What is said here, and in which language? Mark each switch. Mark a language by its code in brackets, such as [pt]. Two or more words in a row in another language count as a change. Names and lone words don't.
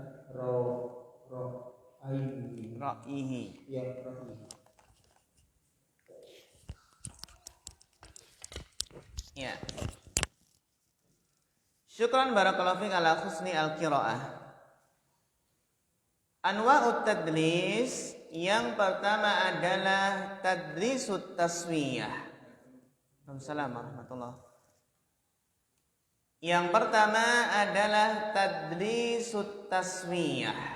[ar] Ra'ihi. يا رائعي. [id] Ya. [ar] شكرا بارك الله فيك على حسن القراءة. أنواع التدليس, [id] yang pertama adalah tadlisut taswiyah. [ar] السلام عليكم ورحمة الله. [id] Yang pertama adalah tadlisut taswiyah.